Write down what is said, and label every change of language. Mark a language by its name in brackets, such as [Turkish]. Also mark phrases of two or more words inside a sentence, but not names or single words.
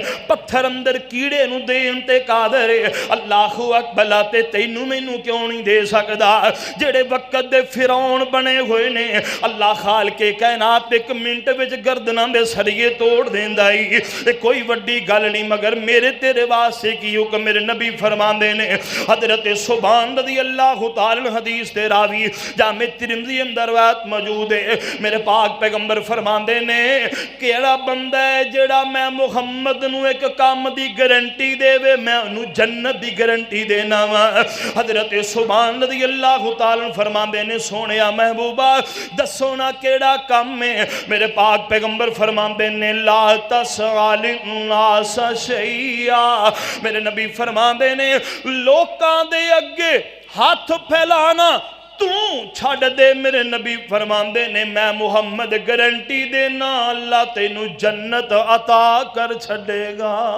[Punjabi] پتھر اندر کیڑے نوں دین تے قادر ہے [Arabic] الله أكبر [Punjabi] تے تینوں مینوں کیوں نہیں دے سکدا. جیہڑے وقت دے فرعون بنے ہوئے نے اللہ خالق کائنات 1 منٹ وچ گردناں دے سریے توڑ دیندا ہی کوئی وڈی گل نہیں مگر میرے تیرے واسطے کی حکم میرے نبی فرماندے نے حضرت سبحان [Arabic] رضي الله تعالى [Punjabi] حدیث دے راوی جامع ترمذی اندر روایت موجود ہے میرے پاک پیغمبر فرماندے نے کیہڑا بندہ ہے جیہڑا میں محمد نوں ایک کام دی گارنٹی دیوے میں اونہوں جنت دی گارنٹی دینا واں. حضرت سبحان [Arabic] رضي الله تعالى [Punjabi] فرماندے نے سوہنیا محبوبا دسو ناں کیہڑا کام ہے میرے پاک پیغمبر فرماندے نے [Arabic] لا تسأل الناس شيئا [Punjabi] میرے نبی فرماندے نے لوکاں دے اگے ہاتھ پھیلانا تو چھڈ دے میرے نبی فرماندے نے میں محمد گارنٹی دینا اللہ تینوں جنت عطا کر چھڈے گا.